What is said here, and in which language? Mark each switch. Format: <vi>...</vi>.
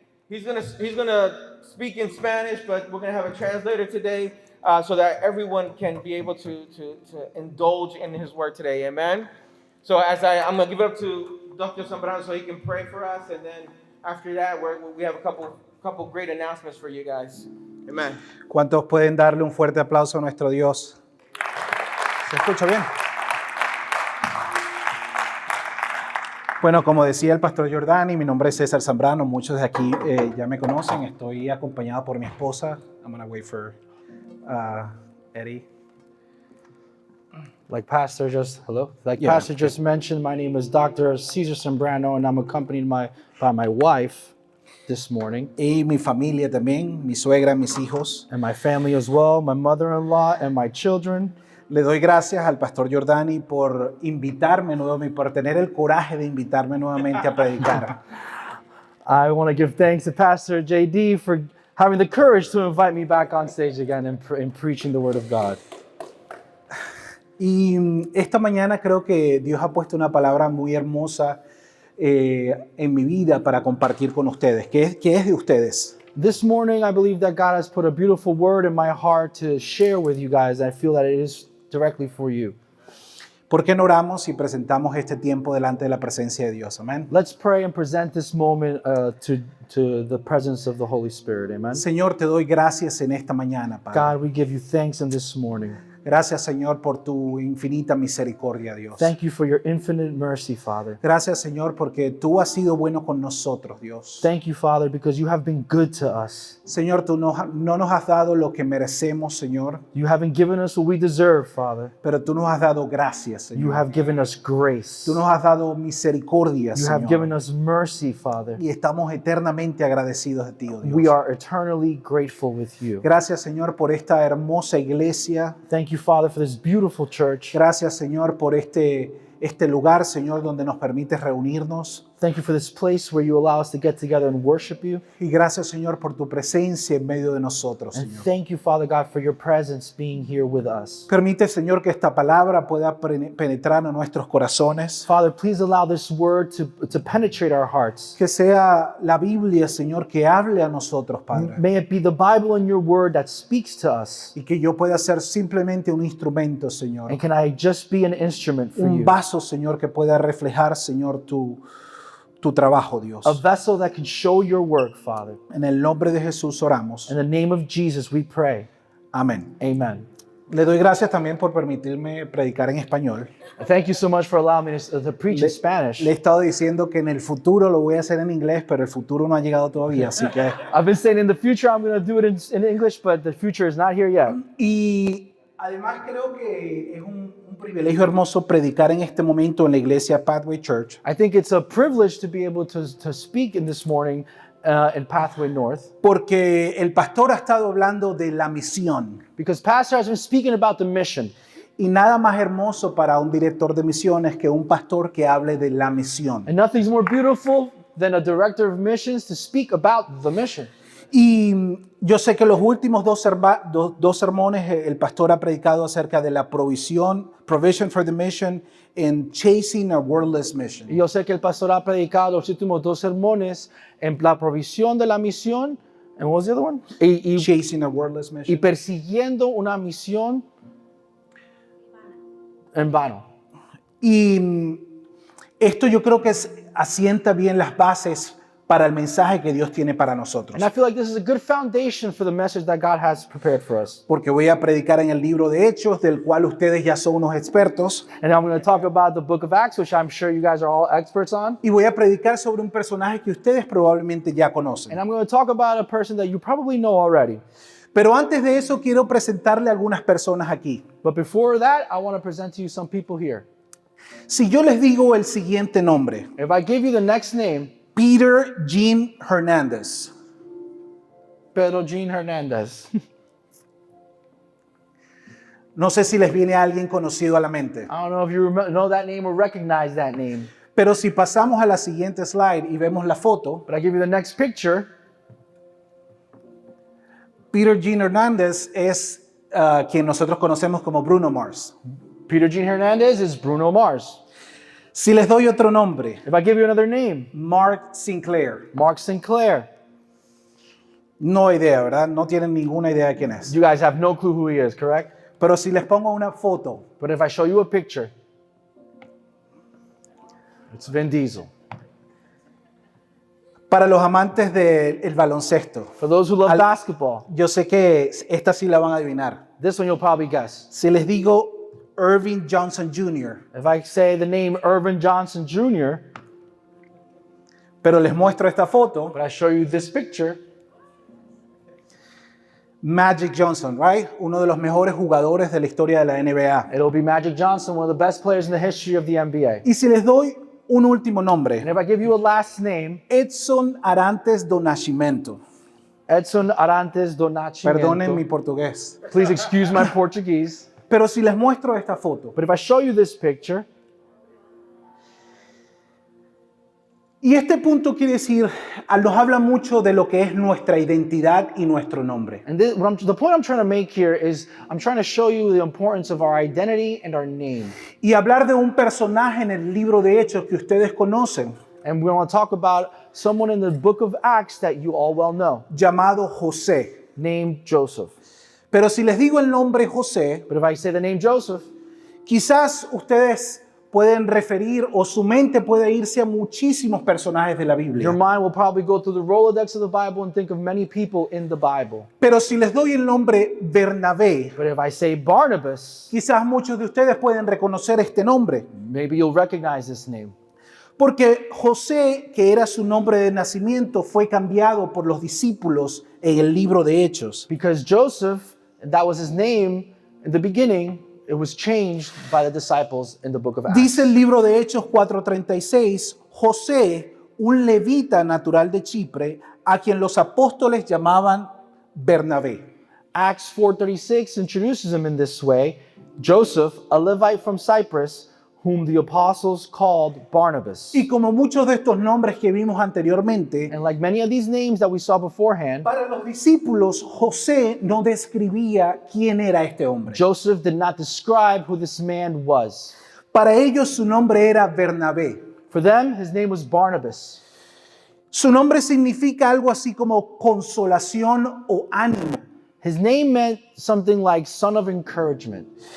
<en>He's gonna speak in Spanish, but we're gonna have a translator today so that everyone can be able to indulge in his word today. Amen. So I'm gonna give it up to Dr. Zambrano so he can pray for us, and then after that we have a couple great announcements for you guys. Amen.</en> <es>¿Cuántos pueden darle un fuerte aplauso a nuestro Dios? ¿Se escucha bien? Bueno, como decía el pastor Jordani, mi nombre es César Zambrano. Muchos de aquí ya me conocen. Estoy acompañado por mi esposa.</es> <en>I'm going to wait for Eddie. Like Pastor just mentioned, my name is Dr. Cesar Zambrano, and I'm accompanied by my wife this morning.</en> <es>Y mi familia también, mi suegra, mis hijos.</es> <en>And my family as well, my mother-in-law and my children.</en> <es>Le doy gracias al pastor Jordani por invitarme nuevamente, por tener el coraje de invitarme nuevamente a predicar.</es> <en>I want to give thanks to Pastor JD for having the courage to invite me back on stage again and preaching the Word of God.</en> <es>Y esta mañana creo que Dios ha puesto una palabra muy hermosa en mi vida para compartir con ustedes, que es de ustedes.</es> <en>This morning, I believe that God has put a beautiful word in my heart to share with you guys. I feel that it is directly for you.</en> <es>¿Por qué no oramos y presentamos este tiempo delante de la presencia de Dios? Amén.</es> <en>Let's pray and present this moment to the presence of the Holy Spirit. Amen.</en> <es>Señor, te doy gracias en esta mañana, Padre.</es> <en>God, we give you thanks in this morning.</en> <es>Gracias, Señor, por tu infinita misericordia, Dios.</es> <en>Thank you for your infinite mercy, Father.</en> <es>Gracias, Señor, porque tú has sido bueno con nosotros, Dios.</es> <en>Thank you, Father, because you have been good to us.</en> <es>Señor, tú no nos has dado lo que merecemos, Señor.</es> <en>You haven't given us what we deserve, Father.</en> <es>Pero tú nos has dado gracias, Señor.</es> <en>You have given us grace.</en> <es>Tú nos has dado misericordia,</es> <en>You</en> <es>Señor.</es> <en>have given us mercy, Father.</en> <es>Y estamos eternamente agradecidos de ti, oh Dios.</es> <en>We are eternally grateful with you.</en> <es>Gracias, Señor, por esta hermosa iglesia.</es> <en>Thank you, Father, for this beautiful church.</en> <es>Gracias, Señor, por este lugar, Señor, donde nos permites reunirnos.</es> <en>Thank you for this place where you allow us to get together and worship you.</en> <es>Y gracias, Señor, por tu presencia en medio de nosotros,</es> <en>And</en> <es>Señor.</es> <en>thank you, Father God, for your presence being here with us.</en> <es>Permite, Señor, que esta palabra pueda penetrar en nuestros corazones.</es> <en>Father, please allow this word to penetrate our hearts.</en> <es>Que sea la Biblia, Señor, que hable a nosotros, Padre.</es> <en>May it be the Bible and your word that speaks to us.</en> <es>Y que yo pueda ser simplemente un instrumento, Señor.</es> <en>And can I just be an instrument for</en> <es>Un</es> <en>you?</en> <es>vaso, Señor, que pueda reflejar, Señor, tu trabajo, Dios.</es> <en>A vessel that can show your work, Father.</en> <es>En el nombre de Jesús oramos.</es> <en>In the name of Jesus, we pray.</en> <es>Amén.</es> <en>Amen.</en> <es>Le doy gracias también por permitirme predicar en español.</es> <en>Thank you so much for allowing me to preach in Spanish.</en> <es>Le he estado diciendo que en el futuro lo voy a hacer en inglés, pero el futuro no ha llegado todavía, así que...</es> <en>I've been saying in the future I'm going to do it in English, but the future is not here yet.</en> <es>Y además creo que es un privilegio hermoso predicar en este momento en la iglesia Pathway Church.</es> <en>I think it's a privilege to be able to speak in this morning in Pathway North.</en> <es>Porque el pastor ha estado hablando de la misión.</es> <en>Because Pastor has been speaking about the mission.</en> <es>Y nada más hermoso para un director de misiones que un pastor que hable de la misión.</es> <en>And nothing's more beautiful than a director of missions to speak about the mission.</en> <es>Y yo sé que los últimos dos sermones el pastor ha predicado acerca de la</es> <en>provision for the mission and chasing a worldless mission.</en> <es>Y yo sé que el pastor ha predicado los últimos dos sermones en la provisión de la misión.</es> <en>And what was the other one? Chasing a worldless mission.</en> <es>Y persiguiendo una misión en vano. Y esto yo creo que asienta bien las bases para el mensaje que Dios tiene para nosotros.</es> <en>And I feel like this is a good foundation for the message that God has prepared for us.</en> <es>Porque voy a predicar en el libro de Hechos, del cual ustedes ya son unos expertos.</es> <en>And I'm going to talk about the book of Acts, which I'm sure you guys are all experts on.</en> <es>Y voy a predicar sobre un personaje que ustedes probablemente ya conocen.</es> <en>And I'm going to talk about a person that you probably know already.</en> <es>Pero antes de eso quiero presentarle a algunas personas aquí.</es> <en>But before that, I want to present to you some people here.</en> <es>Si yo les digo el siguiente nombre,</es> <en>If I give you the next name, Peter Jean Hernandez. Pedro Jean Hernandez.</en> <es>No sé si les viene alguien conocido a la mente.</es> <en>I don't know if you know that name or recognize that name.</en> <es>Pero si pasamos a la siguiente slide y vemos la foto,</es> <en>But I give you the next picture.</en> <es>Peter Jean Hernandez es quien nosotros conocemos como Bruno Mars.</es> <en>Peter Jean Hernandez is Bruno Mars.</en> <es>Si les doy otro nombre,</es> <en>If I give you another name, Mark Sinclair. Mark Sinclair.</en> <es>No idea, ¿verdad? No tienen ninguna idea de quién es.</es> <en>You guys have no clue who he is, correct?</en> <es>Pero si les pongo una foto,</es> <en>But if I show you a picture, it's Vin Diesel.</en> <es>para los amantes del baloncesto,</es> <en>For those who love Al- basketball,</en> <es>yo sé que esta sí la van a adivinar.</es> <en>this one you'll probably guess.</en> <es>Si les digo Irving Johnson Jr.,</es> <en>If I say the name Irvin Johnson Jr.,</en> <es>pero les muestro esta foto,</es> <en>but I show you this picture, Magic Johnson, right?</en> <es>Uno de los mejores jugadores de la historia de la NBA.</es> <en>it'll be Magic Johnson, one of the best players in the history of the NBA.</en> <es>Y si les doy un último</es> <en>And</en> <es>nombre,</es> <en>if I give you a last name, Edson Arantes do Nascimento. Edson Arantes do</en> <es>Perdonen mi Nascimento. portugués.</es> <en>Please excuse my Portuguese.</en> <es>Pero si les muestro esta foto,</es> <en>But if I show you this picture,</en> <es>y este punto quiere decir, nos habla mucho de lo que es nuestra identidad y nuestro nombre.</es> <en>and the point I'm trying to make here is I'm trying to show you the importance of our identity and our name.</en> <es>Y hablar de un personaje en el libro de Hechos que ustedes conocen,</es> <en>And we want to talk about someone in the book of Acts that you all well know,</en> <es>llamado José.</es> <en>named Joseph.</en> <es>Pero si les digo el nombre José,</es> <en>But if I say the name Joseph,</en> <es>quizás ustedes pueden referir o su mente puede irse a muchísimos personajes de la</es> <en>your</en> <es>Biblia.</es> <en>mind will probably go through the Rolodex of the Bible and think of many people in the Bible.</en> <es>Pero si les doy el nombre Bernabé,</es> <en>But if I say Barnabas,</en> <es>quizás muchos de ustedes pueden reconocer este nombre.</es> <en>maybe you'll recognize this name.</en> <es>Porque José, que era su nombre de nacimiento, fue cambiado por los discípulos en el libro de Hechos.</es> <en>Because Joseph, that was his name in the beginning, it was changed by the disciples in the book of Acts.</en> <es>Dice el libro de Hechos 4:36, José, un levita natural de Chipre, a quien los apóstoles llamaban Bernabé.</es> <en>Acts 4:36 introduces him in this way, Joseph, a Levite from Cyprus, whom the apostles called Barnabas.</en> <es>Y como muchos de estos nombres que vimos anteriormente,</es> <en>And like many of these names that we saw beforehand,</en> <es>para los discípulos José no describía quién era este hombre.</es> <en>Joseph did not describe who this man was.</en> <es>Para ellos su nombre era Bernabé.</es> <en>For them, his name was Barnabas.</en> <es>Su nombre significa algo así como consolación o ánimo.</es> <en>His name meant something like son of encouragement.</en>